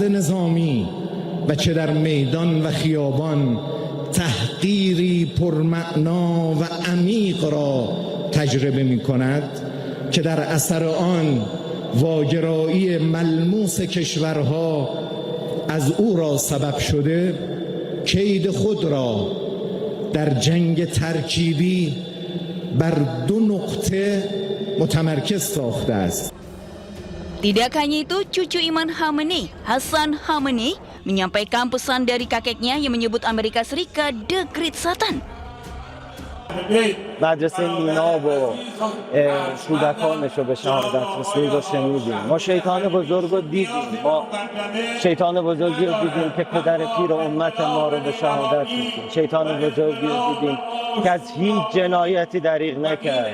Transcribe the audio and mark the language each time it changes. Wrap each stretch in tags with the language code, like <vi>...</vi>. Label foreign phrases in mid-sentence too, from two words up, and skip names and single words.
<fa>نظامی و چه در میدان و خیابان تحقیری پرمعنا و عمیق را تجربه می کند که در اثر آن واگرایی ملموس کشورها از او را سبب شده کید خود را در جنگ ترکیبی بر دو نقطه متمرکز ساخته است.</fa> <id>Tidak hanya itu, cucu Imam Khamenei, Hassan Khamenei, menyampaikan pesan dari kakeknya yang menyebut Amerika Serikat</id> <en>The Great Satan.</en> <fa>مدرسه مینا و کودکانش رو به شهادت رسید و شنیدیم. ما شیطان بزرگ رو دیدیم، ما شیطان بزرگی رو دیدیم که پدر پیر امت ما رو به شهادت رسید. شیطان بزرگی رو دیدیم که از هیچ جنایتی دریغ نکرد.</fa>